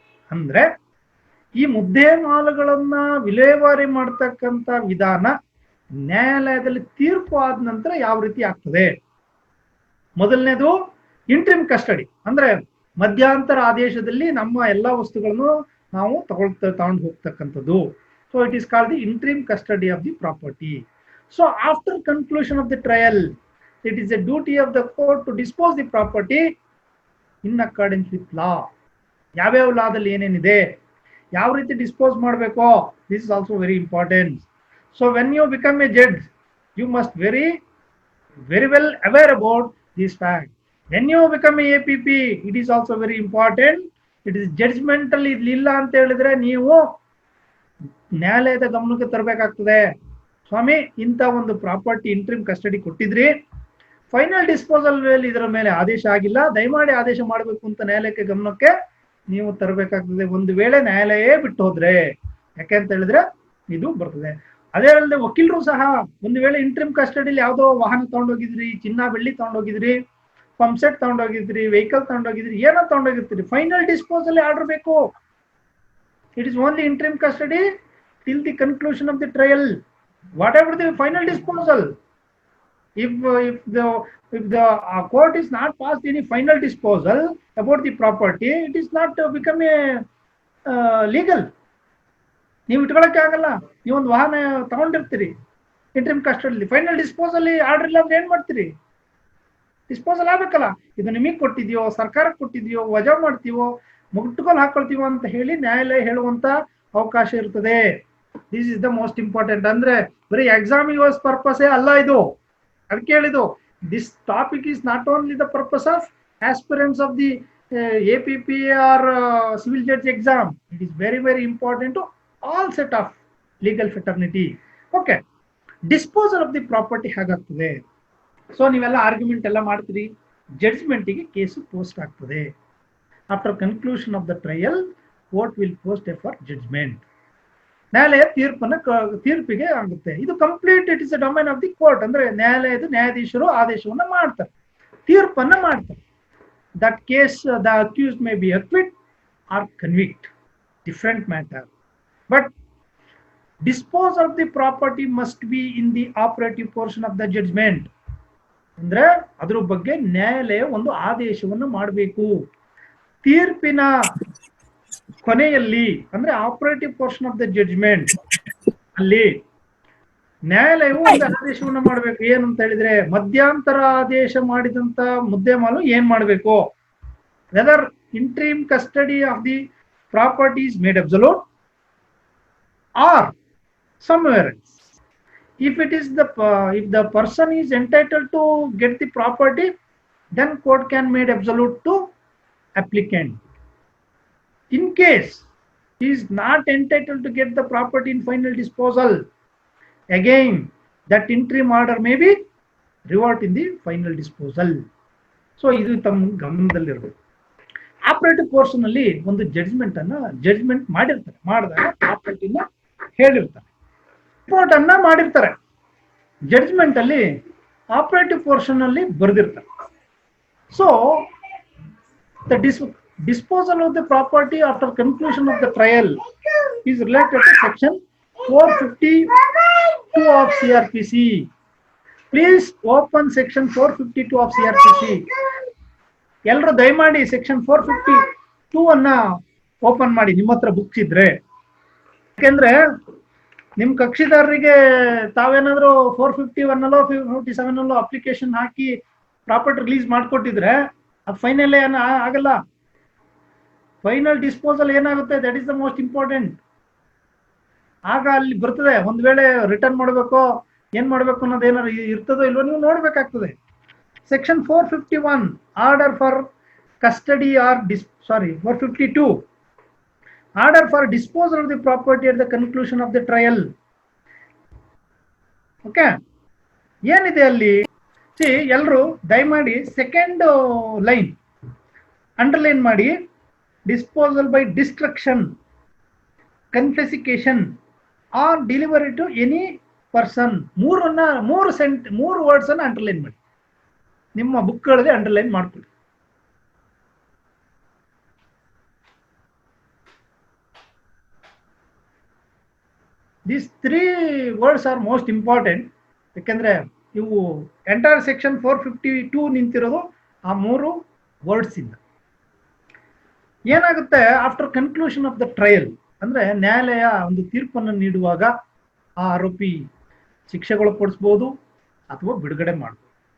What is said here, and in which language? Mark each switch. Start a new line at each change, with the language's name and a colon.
Kannada: ಅಂದ್ರೆ ಈ ಮುದ್ದೆ ಮಾಲುಗಳನ್ನ ವಿಲೇವಾರಿ ಮಾಡ್ತಕ್ಕಂಥ ವಿಧಾನ ನ್ಯಾಯಾಲಯದಲ್ಲಿ ತೀರ್ಪು ಆದ ನಂತರ ಯಾವ ರೀತಿ ಆಗ್ತದೆ. ಮೊದಲನೇದು ಇಂಟ್ರಿಮ್ ಕಸ್ಟಡಿ, ಅಂದ್ರೆ ಮಧ್ಯಂತರ ಆದೇಶದಲ್ಲಿ ನಮ್ಮ ಎಲ್ಲಾ ವಸ್ತುಗಳನ್ನು ನಾವು ತಗೊಂಡು ಹೋಗ್ತಕ್ಕಂಥದ್ದು.
English: So it is called the interim custody of the property. So after conclusion of the trial, it is a duty of the court to dispose the property in accordance with law.
Kannada: ಯಾವ್ಯಾವ ಲಾದಲ್ಲಿ ಏನೇನಿದೆ, ಯಾವ ರೀತಿ dispose ಮಾಡಬೇಕು,
English: This is also very important. So when you become a judge, you must very well aware about this fact. When you become a APP, it is also very important. It is judgmental
Kannada: ಇಲ್ಲ ಅಂತ ಹೇಳಿದ್ರೆ ನೀವು ನ್ಯಾಯಾಲಯದ ಗಮನಕ್ಕೆ ತರಬೇಕಾಗ್ತದೆ. ಸ್ವಾಮಿ, ಇಂಥ ಒಂದು property interim custody ಕೊಟ್ಟಿದ್ರಿ, final disposal ಇದರ ಮೇಲೆ ಆದೇಶ ಆಗಿಲ್ಲ, ದಯಮಾಡಿ ಆದೇಶ ಮಾಡಬೇಕು ಅಂತ ನ್ಯಾಯಾಲಯಕ್ಕೆ ಗಮನಕ್ಕೆ ನೀವು ತರಬೇಕಾಗ್ತದೆ. ಒಂದು ವೇಳೆ ನ್ಯಾಯಾಲಯ ಬಿಟ್ಟು ಹೋದ್ರೆ, ಯಾಕೆ ಅಂತ ಹೇಳಿದ್ರೆ ಇದು ಬರ್ತದೆ. ಅದೇ ಅಲ್ಲದೆ ವಕೀಲರು ಸಹ ಒಂದು ವೇಳೆ ಇಂಟ್ರಿಮ್ ಕಸ್ಟಡಿಲಿ ಯಾವುದೋ ವಾಹನ ತಗೊಂಡೋಗಿದ್ರಿ, ಚಿನ್ನ ಬೆಳ್ಳಿ ತಗೊಂಡೋಗಿದ್ರಿ, ಪಂಪ್ಸೆಟ್ ತಗೊಂಡೋಗಿದ್ರಿ, ವೆಹಿಕಲ್ ತಗೊಂಡೋಗಿದ್ರಿ, ಏನೋ ತಗೊಂಡೋಗಿರ್ತೀರಿ, ಫೈನಲ್ ಡಿಸ್ಪೋಸಲ್ ಆರ್ಡರ್ ಬೇಕು.
English: It is only interim custody till the conclusion of the trial. Whatever the final disposal, if the court is not passed any final disposal about the property, it is not become a legal.
Kannada: ನೀವು ಇಟ್ಕೊಳ್ಳೋಕೆ ಆಗಲ್ಲ. ನೀವೊಂದು ವಾಹನ ತಗೊಂಡಿರ್ತೀರಿ interim ಕಸ್ಟಡಿಲಿ, final disposal order ಇಲ್ಲ ಅಂದ್ರೆ ಏನ್ ಮಾಡ್ತೀರಿ? Disposal ಆಗ್ಬೇಕಲ್ಲ. ಇದು ನಿಮಗೆ ಕೊಟ್ಟಿದ್ಯೋ, ಸರ್ಕಾರಕ್ಕೆ ಕೊಟ್ಟಿದ್ಯೋ, ವಜಾ ಮಾಡ್ತೀವೋ, ಮುಟ್ಟುಗೋಲು ಹಾಕೊಳ್ತೀವೋ ಅಂತ ಹೇಳಿ ನ್ಯಾಯಾಲಯ ಹೇಳುವಂತ ಅವಕಾಶ ಇರ್ತದೆ.
English: This is the most important.
Kannada: ಅಂದ್ರೆ ಬರೀ ಎಕ್ಸಾಮ್ ಯೂಸ್ ಪರ್ಪಸ್ ಅಲ್ಲ ಇದು. ಅದಕ್ಕೆ ಹೇಳಿದ್ದು,
English: This topic is not only the purpose of aspirants of the APP or civil judge exam. It is very very important to all set of legal fraternity.
Kannada: Okay,
English: disposal of the property
Kannada: ಹೇಗಾಗ್ತದೆ? So ನೀವೆಲ್ಲ argument ಎಲ್ಲ ಮಾಡ್ತೀರಿ, ಜಡ್ಜ್ಮೆಂಟಿಗೆ case post ಆಗ್ತದೆ.
English: after conclusion of the trial, court will post a for judgment.
Kannada: ನ್ಯಾಯಾಲಯ ತೀರ್ಪಿಗೆ ಆಗುತ್ತೆ. ಇದು complete
English: It is a domain of the court.
Kannada: ಅಂದ್ರೆ ನ್ಯಾಯಾಧೀಶರು ಆದೇಶವನ್ನ ಮಾಡ್ತಾರೆ, ತೀರ್ಪನ್ನ ಮಾಡ್ತಾರೆ.
English: That case the accused may be acquit or convict, different matter. But dispose of the property must be in the operative portion of the judgment.
Kannada: ಅಂದ್ರೆ ಅದ್ರ ಬಗ್ಗೆ ನ್ಯಾಯಾಲಯ ಒಂದು ಆದೇಶವನ್ನು ಮಾಡಬೇಕು. ತೀರ್ಪಿನ ಕೊನೆಯಲ್ಲಿ ಅಂದ್ರೆ
English: operative portion of the judgment
Kannada: ಅಲ್ಲಿ ನ್ಯಾಯಾಲಯವು ಒಂದು ಆದೇಶವನ್ನು ಮಾಡಬೇಕು. ಏನಂತ ಹೇಳಿದ್ರೆ, ಮಧ್ಯಂತರ ಆದೇಶ ಮಾಡಿದಂತ ಮುದ್ದೆಮಾಲು ಏನ್ ಮಾಡಬೇಕು,
English: Whether interim custody of the property is made absolute or somewhere else. If it is if the person is entitled to get the property, then court can made absolute to applicant. In case he is not entitled to get the property in final disposal, again that interim order may be revert in the final disposal.
Kannada: So ಇದು ತಮ್ಮ ಗಮನದಲ್ಲಿರಬೇಕು. Operative portion ಅಲ್ಲಿ ಒಂದು judgment ಮಾಡಿರ್ತಾರೆ, ಮಾಡಿದಾಗ ಪ್ರಾಪರ್ಟಿನ ಹೇಳಿರ್ತಾರೆ, report ಅನ್ನ ಮಾಡಿರ್ತಾರೆ, judgment ಅಲ್ಲಿ ಆಪರೇಟಿವ್ ಪೋರ್ಷನ್ ಅಲ್ಲಿ ಬರೆದಿರ್ತಾರೆ.
English: So the disposal of the property after conclusion of the trial is related to section 452 of CRPC. Please open section 452 of CRPC.
Kannada: ಎಲ್ಲರೂ ದಯಮಾಡಿ ಸೆಕ್ಷನ್ 452 ಅನ್ನ ಓಪನ್ ಮಾಡಿ ನಿಮ್ಮ ಹತ್ರ ಬುಕ್ಸ್ ಇದ್ರೆ. ಯಾಕೆಂದ್ರೆ ನಿಮ್ ಕಕ್ಷಿದಾರರಿಗೆ ತಾವೇನಾದ್ರೂ 451 ಅಲ್ಲೋ 457 ಅಲ್ಲೋ ಅಪ್ಲಿಕೇಶನ್ ಹಾಕಿ ಪ್ರಾಪರ್ಟಿ ರಿಲೀಸ್ ಮಾಡ್ಕೊಟ್ಟಿದ್ರೆ ಅದು ಫೈನಲ್ ಆಗಲ್ಲ. ಫೈನಲ್ ಡಿಸ್ಪೋಸಲ್ ಏನಾಗುತ್ತೆ,
English: That is the most important.
Kannada: ಆಗ ಅಲ್ಲಿ ಬರ್ತದೆ, ಒಂದ್ ವೇಳೆ ರಿಟರ್ನ್ ಮಾಡಬೇಕು ಏನ್ ಮಾಡ್ಬೇಕು ಅನ್ನೋದು ಏನಾದ್ರು ಇರ್ತದೋ ಇಲ್ವೋ ನೀವು ನೋಡ್ಬೇಕಾಗ್ತದೆ.
English: Section 451 order for custody or 452 order for disposal of the property at the conclusion of the trial.
Kannada: Okay, ಏನಿದೆ ಅಲ್ಲಿ ಎಲ್ಲರೂ ದಯಮಾಡಿ ಸೆಕೆಂಡ್ ಲೈನ್ ಅಂಡರ್ಲೈನ್ ಮಾಡಿ.
English: disposal by destruction, confiscation or delivery to any person.
Kannada: ಮೂರು ವರ್ಡ್ಸ್ ಅನ್ನ underline ಮಾಡಿ, ನಿಮ್ಮ ಬುಕ್ಗಳಲ್ಲಿ underline ಮಾಡ್ಕೊಳ್ಳಿ.
English: These 3 words are most important.
Kannada: ಯಾಕಂದ್ರೆ ಇವು ಎಂಟೈರ್ ಸೆಕ್ಷನ್ 452 ನಿಂತಿರೋದು ಆ 3 ವರ್ಡ್ಸ್ ಇಂದ. ಏನಾಗುತ್ತೆ,
English: after conclusion of the trial
Kannada: ಅಂದ್ರೆ ನ್ಯಾಯಾಲಯ ಒಂದು ತೀರ್ಪನ್ನು ನೀಡುವಾಗ ಆ ಆರೋಪಿ ಶಿಕ್ಷೆಗೊಳಪಡಿಸಬಹುದು ಅಥವಾ ಬಿಡುಗಡೆ ಮಾಡಬಹುದು.